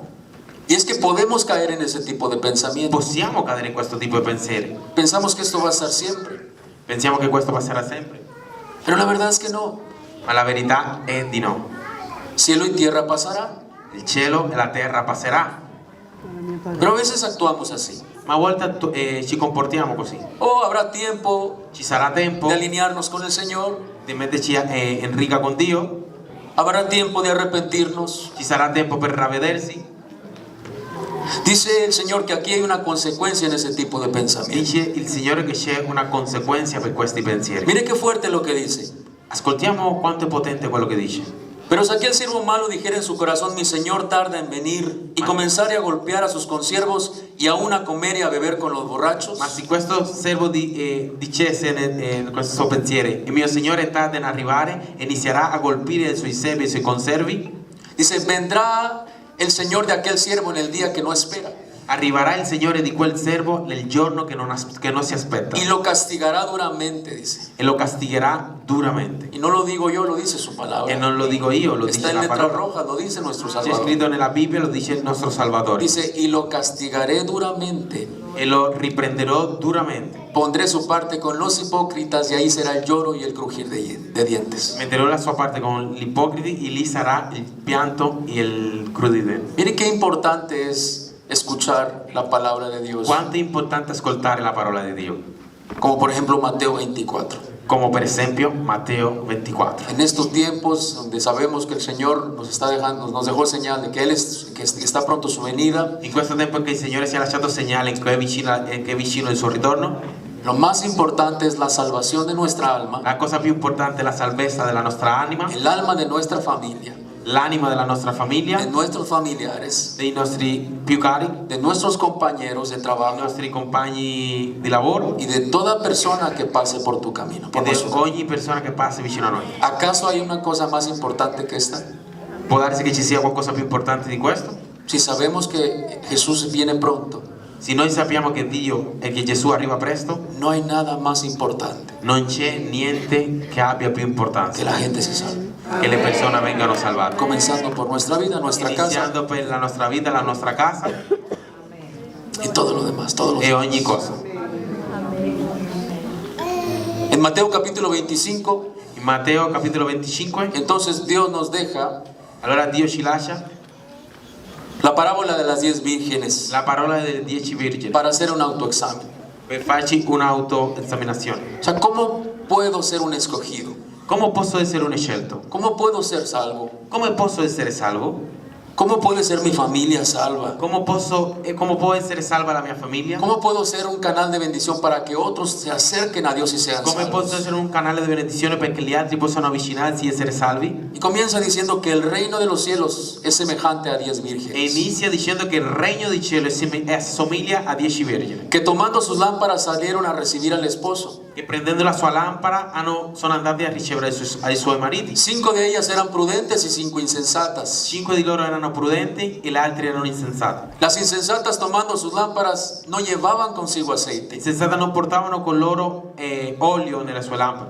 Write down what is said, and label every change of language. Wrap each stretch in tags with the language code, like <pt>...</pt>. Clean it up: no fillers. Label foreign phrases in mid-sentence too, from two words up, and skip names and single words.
<es>Y es que podemos caer en ese tipo de pensamiento.</es> <it>possiamo cadere in questo tipo di pensieri.</it> <es>Pensamos que esto va a estar siempre.</es> <it>Pensiamo che questo passerà sempre.</it> <es>Pero la verdad es que no.</es> <it>Ma la verità è di no.</it> <es>Cielo y tierra pasará.</es> <it>Il cielo e la terra passerà.</it> <es>Pero a veces actuamos así.</es> <it>Ma a volte ci comportiamo così.</it> <es>O habrá tiempo</es> <it>Ci sarà tempo</it> <es>de alinearnos con el Señor.</es> <it>di metterci in riga con Dio.</it> <es>Habrá tiempo de arrepentirnos.</es> <it>Ci sarà tempo per ravvedersi.</it> <es>Dice el Señor que aquí hay una consecuencia en ese tipo de pensamiento.</es> <it>Dice il Signore che c'è una conseguenza per questi pensieri.</it> <es>Mire qué fuerte lo que dice.</es> <it>Ascoltiamo quanto è potente quello che dice.</it> <es>Pero si aquel siervo malo dijera en su corazón, mi Señor tarda en venir, y comenzare a golpear a sus consiervos y aún a comer y a beber con los borrachos.</es> <it>Ma se questo servo dicesse in questo suo pensiero, il mio Signore tarda in arrivare e inizierà a colpire i suoi servi e i suoi conservi,</it> <es>Dice, vendrá el Señor de aquel siervo en el día que no espera.</es> <it>arriverà il Signore di quel servo nel giorno che non si aspetta</it> <es>Y lo castigará duramente, dice.</es> <it>e lo castigherà duramente.</it> <es>Y no lo digo yo, lo dice su E palabra.</es> <it>non lo dico io, lo</it> <es>Está dice en la letras</es> <it>parola.</it> <es>rojas, lo dice nuestro</es> <it>C'è Salvador. scritto nella Bibbia, lo dice il nostro Salvatore.</it> <es>Dice, y lo castigaré duramente.</es> <it>E lo riprenderò duramente.</it> <es>Pondré su parte con los hipócritas y ahí será el lloro y el crujir de dientes.</es> <it>Metterò la sua parte con gli ipocriti e lì sarà il pianto e il crudele.</it> <es>Mire qué importante es escuchar la palabra de Dios.</es> <it>Quanto è importante ascoltare la parola di Dio.</it> <es>Como por ejemplo Mateo 24.</es> <it>Come per esempio Matteo 24.</it> <es>En estos tiempos donde sabemos que el Señor nos dejó señal de que que está pronto su venida,</es> <it>In questo tempo che il Signore ci ha lasciato segnale che è vicino il suo ritorno,</it> <es>lo más importante es la salvación de nuestra alma,</es> <it>la cosa più importante è la salvezza della nostra anima,</it> <es>el alma de nuestra familia,</es> <it>l'anima della nostra famiglia,</it> <es>de nuestros familiares,</es> <it>dei nostri più cari,</it> <es>de nuestros compañeros de dei trabajo</es> <it>nostri compagni di lavoro</it> <es>y de toda persona que pase por tu camino. e por di nuestro camino.</es> <it>ogni persona che passa vicino a noi.</it> <es>¿Acaso hay una cosa más importante que esta?</es> <it>Può darsi che ci sia qualcosa più importante di questo?</it> <es>Si sabemos que Jesús viene pronto,</es> <it>Se noi sappiamo che Dio e che Gesù arriva presto,</it> <es>no hay nada más importante</es> <it>non c'è niente che abbia più que importanza</it> <es>la gente se salve.</es> <it>che le persone vengano salvate.</it> <es>Comenzando por nuestra vida, nuestra casa</es> <it>Iniziando per la nostra vita, la nostra casa</it> <es>y todo lo demás, todo lo e demás.</es> <it>ogni cosa.</it> <es>En Mateo capítulo 25,</es> <it>In Matteo capitolo 25,</it> <es>entonces Dios nos deja</es> <it>allora Dio ci lascia</it> <es>la parábola de las 10 vírgenes</es> <it>la parola delle 10 virgini</it> <es>para hacer un autoexamen.</es> <it>per farci un'autoesaminazione.</it> <es>O sea, ¿cómo puedo ser un escogido?</es> <it>Come posso essere un scelto?</it> <es>¿Cómo puedo ser salvo?</es> <it>Come posso essere salvo?</it> <es>¿Cómo puede ser mi familia salva?</es> <it>Come può essere salva la mia famiglia?</it> <es>¿Cómo puedo ser un canal de bendición para que otros se acerquen a Dios y sean</es> <it>Come posso salvos? essere un canale di benedizione perché gli altri possano avvicinarsi e essere salvi?</it> <es>Y comienza diciendo que el reino de los cielos es semejante a 10 E vírgenes,</es> <it>inizia dicendo che il regno di cielo assomiglia a 10 vergini</it> <es>que tomando sus lámparas salieron a recibir al esposo.</es> <it>che prendendo la sua lampada sono andati a ricevere ai suoi mariti.</it> <es>5 de ellas eran prudentes y 5 insensatas.</es> <it>5 di loro erano prudenti e gli altri erano insensati.</it> <es>Las insensatas tomando sus lámparas no llevaban consigo aceite,</es> <it>Insensati non portavano con loro olio nelle sue lampade,</it>